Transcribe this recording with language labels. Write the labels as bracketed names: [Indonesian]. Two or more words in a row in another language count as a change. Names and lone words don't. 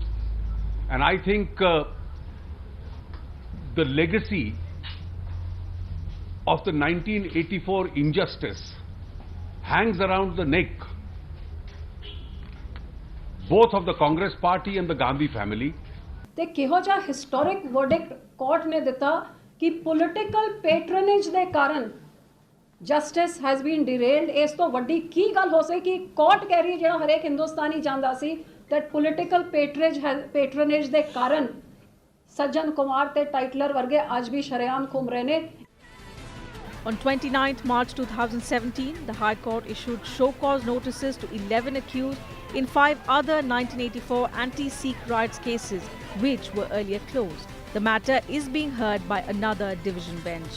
[English] And I think the legacy of the 1984 injustice hangs around the neck both of the Congress party and the Gandhi family. [Punjabi] ਤੇ ਕਿਹੋ ਜਿਹਾ [English] historic verdict [Punjabi] ਕੋਰਟ ਨੇ ਦਿੱਤਾ ਕਿ [English] political patronage [Punjabi] ਦੇ ਕਾਰਨ [English] justice has been derailed. [Punjabi] ਇਸ ਤੋਂ ਵੱਡੀ ਕੀ ਗੱਲ ਹੋ ਸਕਦੀ ਕਿ ਕੋਰਟ ਕਹਿ ਰਹੀ ਜਿਹੜਾ ਹਰੇਕ ਹਿੰਦੁਸਤਾਨੀ ਜਾਣਦਾ ਸੀ [English] that political patronage [Punjabi] ਦੇ ਕਾਰਨ ਸੱਜਣ ਕੁਮਾਰ ਤੇ ਟਾਈਟਲਰ ਵਰਗੇ ਅੱਜ ਵੀ ਸ਼ਰੇਆਮ ਘੁੰਮ ਰਹੇ ਨੇ। [English] On 29th March 2017, the High Court issued show-cause notices to 11 accused in 5 other 1984 anti-Sikh riots cases, which were earlier closed. The matter is being heard by another division bench.